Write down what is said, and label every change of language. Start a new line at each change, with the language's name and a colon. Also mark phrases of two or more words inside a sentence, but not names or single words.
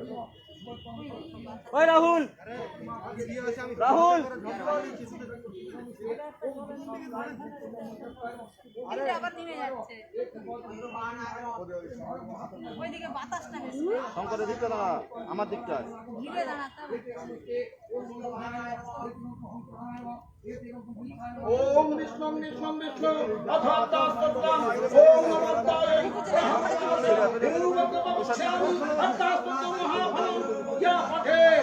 Bangla: ওই রাহুল রাহুল আবার নেমে যাচ্ছে ওইদিকে বাতাসটা বেশি শঙ্করের দিকটা না আমার দিকটা ঘিরে দাঁড়াতে
Sanskrit: ओम विष्णु विष्णु विष्णु अथातास्तत्तां ओम नमस्ताय या पठे